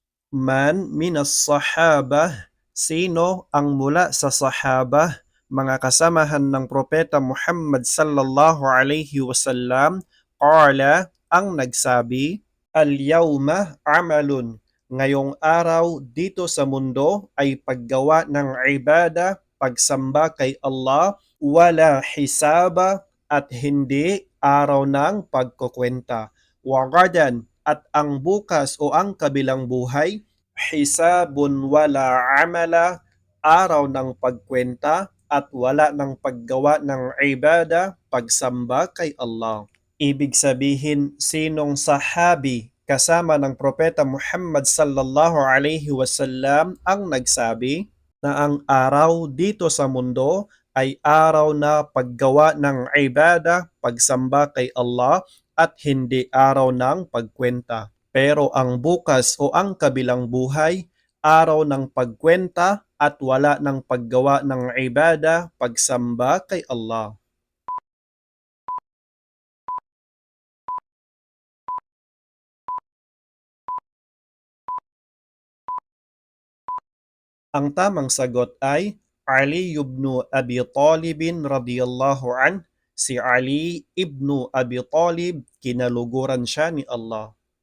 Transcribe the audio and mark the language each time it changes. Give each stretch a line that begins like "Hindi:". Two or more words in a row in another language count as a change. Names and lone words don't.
Arabic: من من الصحابة,
Filipino: sino ang mula sa sahabah, mga kasamahan ng Propeta Muhammad
Arabic: صلى الله عليه وسلم,
Filipino: qala, ang nagsabi,
Arabic: اليوم عمل,
Filipino: ngayong araw dito sa mundo ay paggawa ng ibada, pagsamba kay Allah,
Arabic: ولا حساب
Filipino: at hindi araw ng pagkukwenta. Wagadan, at ang bukas o ang kabilang buhay,
Arabic: حساب ولا عمل,
Filipino: araw ng pagkwenta at wala ng paggawa ng ibada, pagsamba kay Allah. Ibig sabihin, sinong sahabi kasama ng Propeta Muhammad
Arabic: صلى الله عليه وسلم
Filipino: ang nagsabi na ang araw dito sa mundo ay araw na paggawa ng ibada, pagsamba kay Allah at hindi araw ng pagkwenta. Pero ang bukas o ang kabilang buhay, araw ng pagkwenta at wala ng paggawa ng ibada, pagsamba kay Allah. Ang tamang sagot ay Ali ibn Abi Talib
Arabic: رضي الله عن.
Filipino: Si Ali ibn Abi Talib, kinaluguran siya ni Allah.